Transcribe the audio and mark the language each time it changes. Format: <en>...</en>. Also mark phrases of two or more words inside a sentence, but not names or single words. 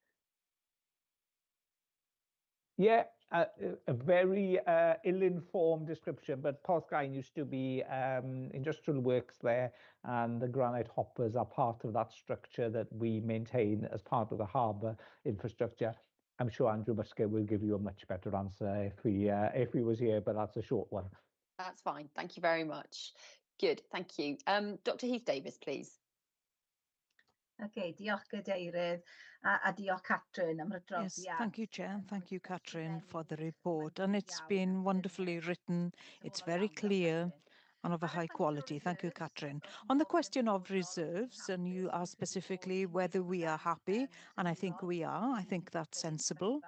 <en>Yeah, a very ill-informed description, but Porthcawn used to be industrial works there, and the granite hoppers are part of that structure that we maintain as part of the harbour infrastructure. I'm sure Andrew Musker will give you a much better answer if he was here, but that's a short one. That's fine. Thank you very much. Good. Thank you. Dr. Heath Davis, please.</en> <cy>Okay, diolch Gadeirydd a diolch Catrin am y</cy> <en>Yes,</en> <cy>adroddiad.</cy> <en>thank you, Chair, and thank you, Catrin, for the report. And it's been wonderfully written. It's very clear and of a high quality. Thank you, Catrin. On the question of reserves, and you asked specifically whether we are happy, and I think we are. I think that's sensible.</en>